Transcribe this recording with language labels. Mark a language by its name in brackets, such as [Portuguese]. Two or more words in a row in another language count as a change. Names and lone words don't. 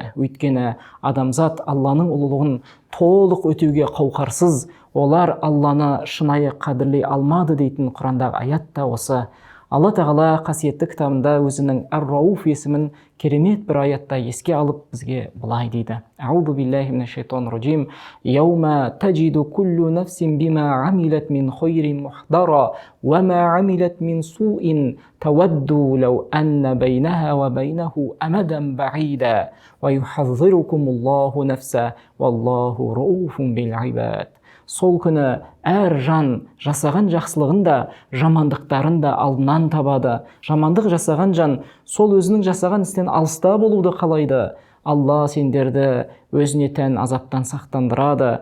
[Kazakh] Өйткені адамзат Алланың ұлылығын толық өтеуге қауқарсыз, олар Алланы шынайы қадірлей алмады дейтін Құрандағы аят та осы. Алла тағала қасиетті кітабында өзінің Ар-Рауф есімін керемет бір аятта еске алып бізге былай дейді. [Arabic] أعوذ بالله من الشيطان الرجيم. يوم تجد كل نفس بما عملت من خير محضرا وما عملت من سوء تود لو أن بينها وبينه أمدا بعيدا ويحذركم الله نفسه والله رءوف بالعباد. [Kazakh] Сол күні әр жан жасаған жақсылығын да, жамандықтарын да алдынан табады. Жамандық жасаған жан сол өзінің жасаған істен алыста болуды қалайды. Алла сендерді өзіне тән азаптан сақтандырады.